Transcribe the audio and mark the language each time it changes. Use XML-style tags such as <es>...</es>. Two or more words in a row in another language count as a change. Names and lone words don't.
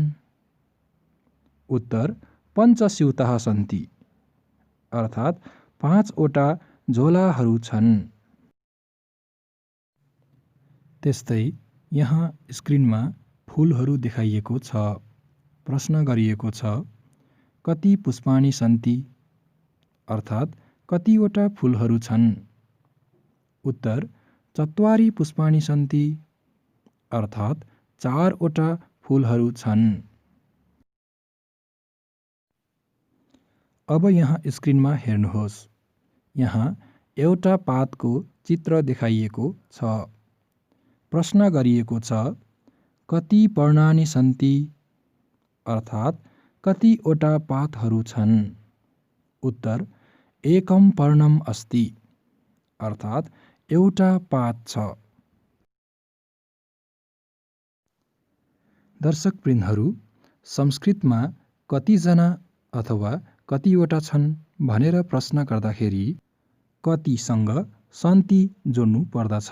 <sa>उत्तर पञ्चस्युतः सन्ति</sa> <ne>अर्थात् 5वटा झोलाहरू छन्। त्यस्तै यहाँ स्क्रिनमा फुलहरू देखाइएको छ। प्रश्न गरिएको छ</ne> <sa>कति पुष्पाणि सन्ति</sa> <ne>अर्थात् कतिवटा फुलहरू छन्?</ne> <sa>उत्तर 4 पुष्पाणि सन्ति</sa> <ne>अर्थात् 4वटा फुलहरू छन्। अब यहाँ स्क्रिनमा हेर्नुहोस्। यहाँ एउटा पातको चित्र देखाइएको छ। प्रश्न गरिएको छ</ne> <sa>कति पर्णानि सन्ति</sa> <ne>अर्थात् कतिवटा पातहरू छन्?</ne> <sa>उत्तर एकम पर्णम अस्ति</sa> <ne>अर्थात् एउटा पात छ। दर्शकवृन्दहरू, संस्कृतमा कतिजना अथवा कतिवटा छन् भनेर प्रश्न गर्दाखेरि कतिसँग सन्ति जोड्नु पर्दछ।</ne>